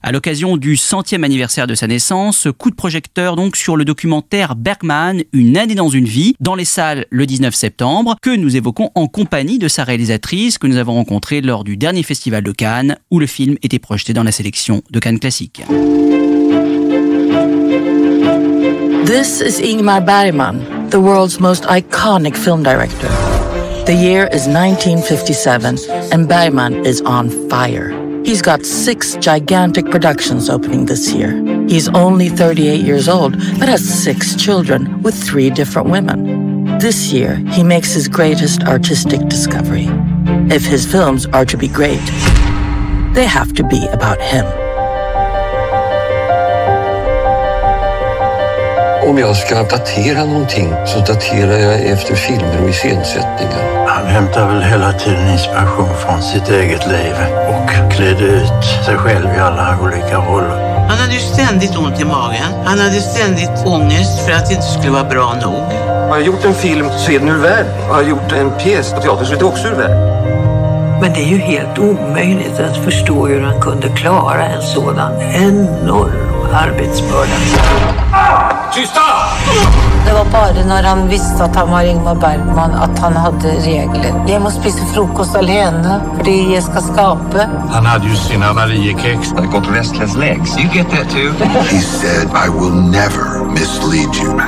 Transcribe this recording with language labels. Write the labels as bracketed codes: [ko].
[fr] À l'occasion du 100e anniversaire de sa naissance, coup de projecteur donc sur le documentaire Bergman, Une année dans une vie, dans les salles le 19 septembre, que nous évoquons en compagnie de sa réalisatrice que nous avons rencontrée lors du dernier festival de Cannes, où le film était projeté dans la sélection de Cannes Classique. [en] This is Ingmar Bergman, the world's most iconic film director. The year is 1957, and Bergman is on fire. He's got 6 gigantic productions opening this year. He's only 38 years old, but has 6 children with 3 different women. This year, he makes his greatest artistic discovery. If his films are to be great, they have to be about him. [sv] Om jag ska datera någonting så daterar jag efter filmer och iscensättningar. Han hämtar väl hela tiden inspiration från sitt eget liv och klädde ut sig själv i alla olika roller. Han hade ju ständigt ont i magen. Han hade ständigt ångest för att det inte skulle vara bra nog. Jag har gjort en film, Sweden ur världen. Jag har gjort en pjäs på teater, så det är också ur världen. Men det är ju helt omöjligt att förstå hur han kunde klara en sådan enorm arbetsbörda. Tysta! Det var bara när han visste att han var Ingmar Bergman att han hade regler. Jag måste spisa frukost alene för det jag ska skapa. Han hade ju sina Mariekex. [en] I got restless legs. You get that too? He said, I will never mislead you.